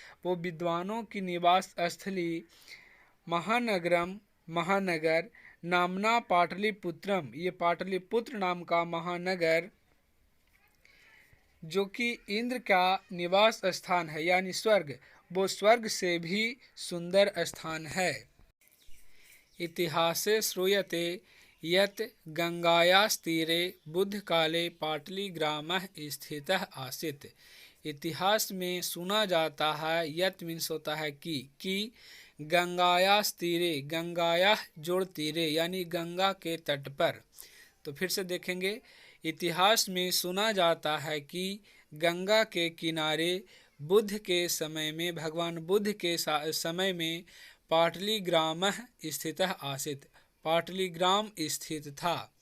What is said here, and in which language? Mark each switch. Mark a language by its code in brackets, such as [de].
[hi] वो विद्वानों की निवास स्थली महानगरम, महानगर, [sa] नामना पाटलिपुत्रम, [hi] ये पाटलिपुत्र नाम का महानगर जो कि इंद्र का निवास स्थान है, यानी स्वर्ग, वो स्वर्ग से भी सुंदर स्थान है। [sa] इतिहासे श्रूयते यत् गंगायास्तीरे बुद्धकाले पाटलिग्रामः स्थितः आसीत्। [hi] इतिहास में सुना जाता है, यत् मीन्स होता है कि [sa] गंगायास तीरे, गंगाया जोड़ तीरे [hi] यानी गंगा के तट पर। तो फिर से देखेंगे, इतिहास में सुना जाता है कि गंगा के किनारे बुद्ध के समय में, भगवान बुद्ध के समय में पाटलिग्राम [sa] स्थितः आसीत्, [hi] पाटलिग्राम स्थित था।